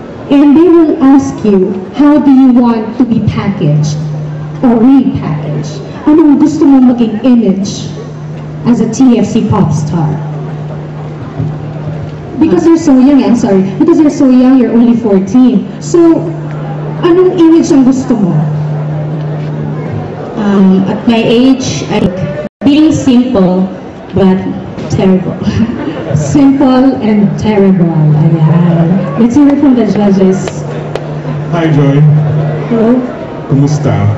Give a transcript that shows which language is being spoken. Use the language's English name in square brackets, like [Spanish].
[English] And they will ask you, how do you want to be packaged or repackaged? [Filipino] Anong gusto mo maging image [English] as a TFC Popstar? Because you're so young, I'm sorry. Because you're so young, you're only 14. [Filipino] So, anong image ang gusto mo? [English] At my age, being simple but terrible. Simple and terrible. Ayan. Let's hear it from the judges. Hi, Joy. Hello. [Filipino] Kumusta?